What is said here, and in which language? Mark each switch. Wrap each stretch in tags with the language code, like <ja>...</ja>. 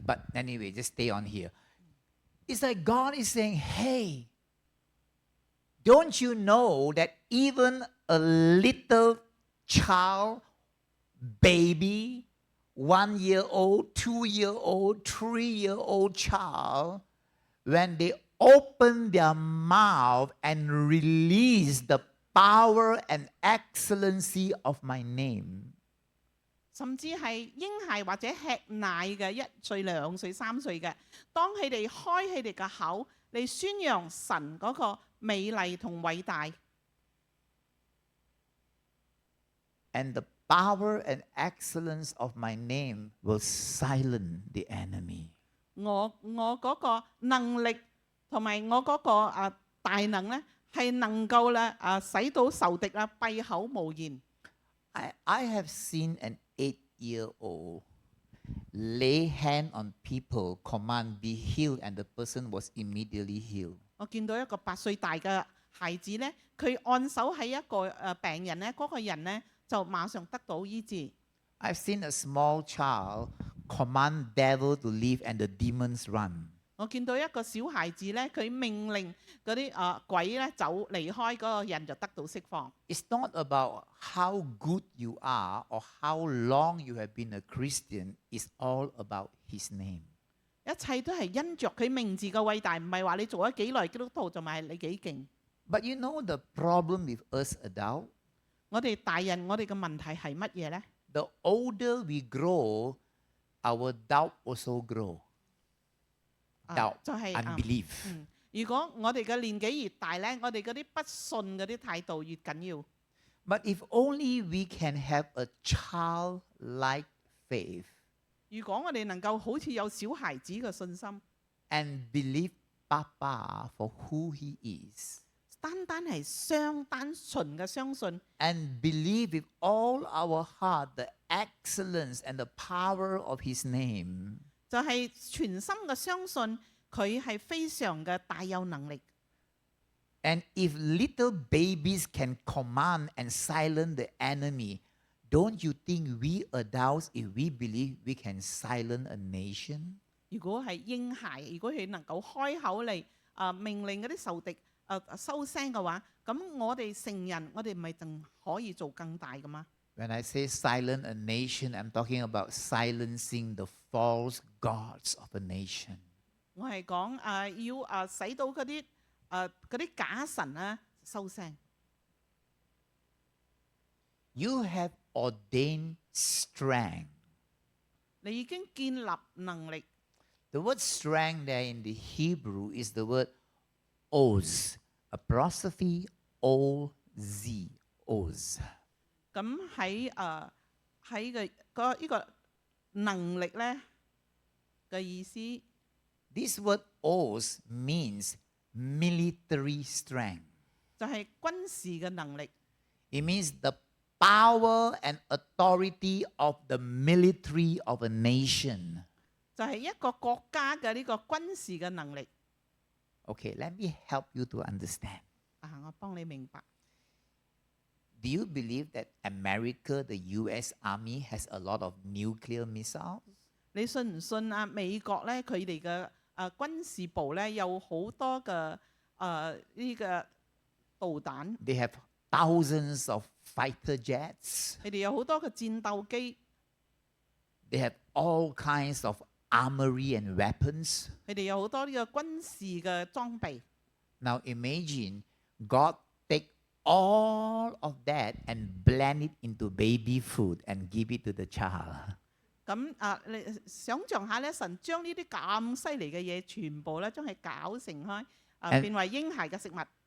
<en>But anyway, just stay on here. It's like God is saying, hey, don't you know that even a little child, baby, 1-year-old, 2-year-old, 3-year-old child, when they open their mouth and release the power and excellency of my name,</en> <yue>甚至係嬰孩或者吃奶嘅1歲、2歲、3歲嘅，當佢哋開佢哋嘅口嚟宣揚神嗰個美麗同偉大，</yue> <en>and the power and excellence of my name will silence the enemy.</en> <yue>我嗰個能力同埋我嗰個大能咧，係能夠咧使到仇敵啊閉口無言。</yue> <en>I have seen an 8-year-old lay hand on people, command be healed, and the person was immediately healed.</en> <yue>我見到一個8歲大嘅孩子咧，佢按手喺一個病人咧，嗰、個人咧就馬上得到醫治。</yue> <en>I've seen a small child command devil to leave and the demons run.</en> <yue>我見到一個小孩子咧，佢命令嗰啲鬼咧走離開，嗰個人就得到釋放。</yue> <en>It's not about how good you are or how long you have been a Christian. It's all about His name.</en> <yue>一切都係因着佢名字嘅偉大，唔係話你做咗幾耐基督徒就係你幾勁。</yue> <en>But you know the problem with us adults?</en> <yue>我哋大人，我哋嘅問題係乜嘢呢？</yue> <en>The older we grow, our doubt also grow. Doubt,</en> <yue>就係</yue> <en>unbelief.</en> <yue>如果我哋嘅年紀越大呢，我哋嗰啲不信嗰啲態度越緊要。</yue> <en>But if only we can have a childlike faith</en> <yue>如果我哋能夠好似有小孩子嘅信心，</yue> <en>and believe Papa for who He is,</en> <yue>單係單純嘅相信，</yue> <en>and believe with all our heart the excellence and the power of His name,</en> <yue>就係全心嘅相信佢係非常嘅大有能力。</yue> <en>and if little babies can command and silence the enemy, don't you think we adults, if we believe we can silence a nation?</en> <yue>如果係嬰孩，如果佢能夠開口嚟命令嗰啲仇敵收聲嘅話，咁我哋成人，我哋唔係仲可以做更大嘅嗎？</yue> <en>When I say silence a nation, I'm talking about silencing the false gods of a nation.</en> <yue>我係講要使到嗰啲假神啊收聲。</yue> <en>You have ordained strength.</en> <yue>你已經建立能力。</yue> <en>The word strength there in the Hebrew is the word oz, apostrophe O-Z, oz.</en> <yue>咁喺呢個能力咧嘅意思，</yue> <en>This word oz means military strength.</en> <yue>就係軍事嘅能力，</yue> <en>It means the power and authority of the military of a nation.</en> <yue>就係一個國家嘅呢個軍事嘅能力。</yue> <en>Okay, let me help you to understand.</en> <yue>我幫你明白。</yue> <en>Do you believe that America, the US Army, has a lot of nuclear missiles?</en> <yue>你信唔信美國咧佢哋嘅軍事部咧有好多嘅呢個導彈，</yue> <en>They have thousands of fighter jets.</en> <yue>佢哋有好多嘅戰鬥機，</yue> <en>They have all kinds of armory and weapons.</en> <yue>佢哋有好多呢個軍事嘅裝備。</yue> <en>Now imagine God take all of that and blend it into baby food and give it to the child.</en> <yue>咁你想象下咧，神將呢啲咁犀利嘅嘢全部咧將佢攪成開，變為嬰孩嘅食物。</yue>